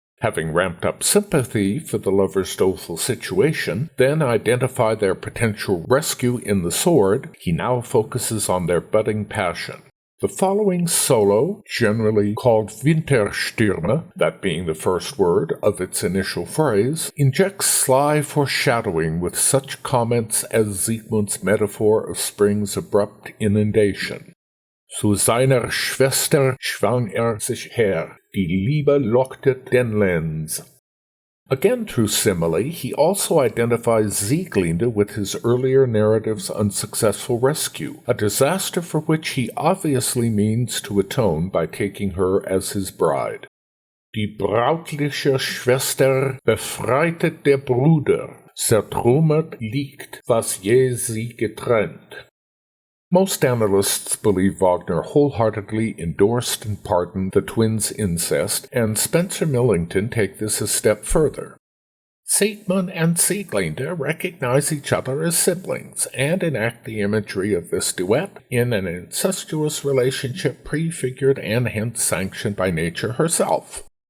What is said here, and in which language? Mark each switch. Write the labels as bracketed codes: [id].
[en] Having ramped up sympathy for the lovers' doleful situation, then identify their potential rescue in the sword, he now focuses on their budding passion. The following solo, generally called Winterstürme, that being the first word of its initial phrase, injects sly foreshadowing with such comments as Siegmund's metaphor of spring's abrupt inundation. [de] Zu seiner Schwester schwang sich her, die Liebe lockte den Lenz. [en] Again through simile, he also identifies Sieglinde with his earlier narrative's unsuccessful rescue, a disaster for which he obviously means to atone by taking her as his bride. [de] Die brautliche Schwester befreitet der Bruder, zertrümmert liegt, was je sie getrennt. [en] Most analysts believe Wagner wholeheartedly endorsed and pardoned the twins' incest, and Spencer Millington take this a step further. Siegmund and Sieglinde recognize each other as siblings, and enact the imagery of this duet in an incestuous relationship prefigured and hence sanctioned by nature herself.